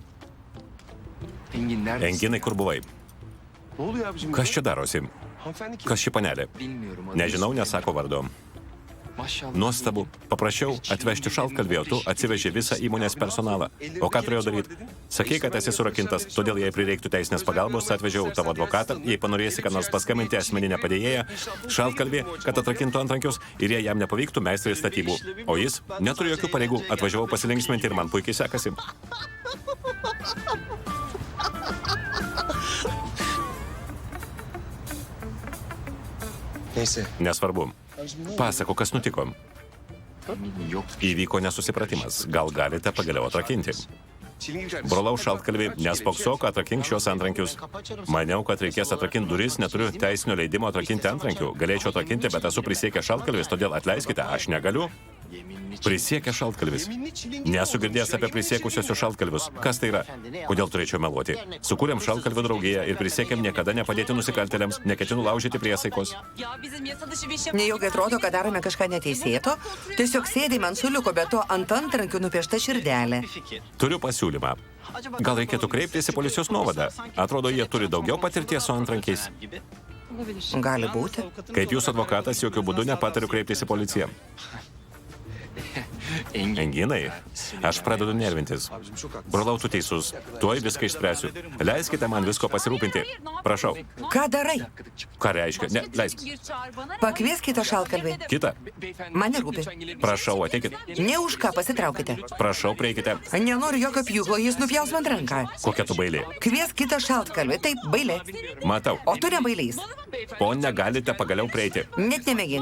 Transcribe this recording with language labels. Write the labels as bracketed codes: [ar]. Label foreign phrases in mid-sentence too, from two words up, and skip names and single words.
[tr] Engin neredesin? [lt] Enginai, kur buvai? [tr] Ne oluyor abicim? [lt] Kas čia darosi? [tr] Hanımefendi kim? [lt] Kas ši panelė? [tr] Bilmiyorum. [lt] Nežinau, nesako vardo. [tr] Maşallah. [lt] Nuostabu. Paprašiau atvežti šaltkalvį, o tu atsiveži visą įmonės personalą. O ką turėjau daryti? Sakei, kad esi surakintas, todėl jei prireiktų teisinės pagalbos, atvežiau tavo advokatą, jei panorėsi, kad nors paskambinti asmeninę padėjėją, šaltkalvį, kad atrakintų antrankius ir jei jam nepavyktų meistrai statybų. O jis neturi jokių pareigų, atvažiavau pasilinksminti ir man puikiai sekasi. [tr] Neyse. [lt] Nesvarbu. Pasako, kas nutiko. [tr] Eminim yok. [lt] Įvyko nesusipratimas. Gal galite pagaliau atrakinti? Brolau šaltkalvį, nespoksok, atrakink šios antrankius. Maniau, kad reikės atrakinti duris, neturiu teisinio leidimo atrakinti antrankių. Galėčiau atrakinti, bet esu prisiekęs šaltkalvis, todėl atleiskite, aš negaliu. Prisiekęs šaltkalvis. Nesu girdėjęs apie prisiekusiosius šaltkalvius. Kas tai yra? Kodėl turėčiau meluoti? Sukūrėm šaltkalvių draugiją ir prisiekėm niekada nepadėti nusikaltėliams, neketinu laužyti priesaikos. [tr] Ya bizim yasa dışı bir iş [lt] Nejaugi atrodo, kad darome kažką neteisėto. Tiesiog sėdime ant suliuko, bet to ant antrankių nupiešta širdelė. Turiu pasiūlymą. Gal reikėtų kreiptis į policijos nuovadą? Atrodo, jie turi daugiau patirties su antrankiais. [tr] olabilir. [lt] Gali būti. Kaip jūsų advokatas, jokių būdų nepatariu kreiptis į policiją. Enginai, aš pradedu nervintis. Brolau, tu teisus. Tuoj viską išspręsiu. Leiskite man visko pasirūpinti. Prašau. Ką darai? Ką reiškia? Ne, leisk. [tr] Bir çağır bana. [lt] Pakviesk kitą šaltkalvį. Kita. Man nerūpi. Prašau, ateikit. Ne už ką pasitraukite. Prašau, prieikite. Nenoriu jokio pjūklo, jis nupjaus man ranką. Kokia tu bailė? Kviesk kitą šaltkalvį. Taip, bailė. Matau. O tu nebailys. Pone, galite pagaliau prieiti. Net nemėgink.